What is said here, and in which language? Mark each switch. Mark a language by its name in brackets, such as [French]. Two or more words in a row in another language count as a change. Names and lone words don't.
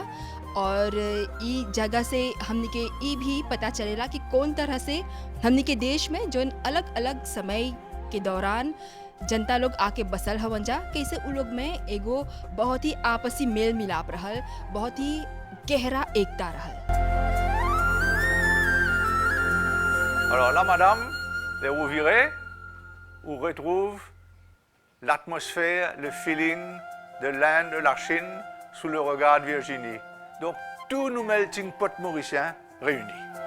[Bhojpuri] और ई जगह से हमने के ई भी पता चलेला कि कौन तरह से हमने के देश में जो अलग अलग समय के दौरान जनता लोग आके बसल हवन जा, कैसे उ लोग में एगो बहुत ही आपसी मेल मिलाप रहल, बहुत ही गहरा एकता रहल। [French] Alors là, madame, vous verrez, on retrouve l'atmosphère, le feeling de l'Inde, de la Chine, sous le regard de Virginie. Donc, tous nos [English] melting pot [French] mauriciens réunis.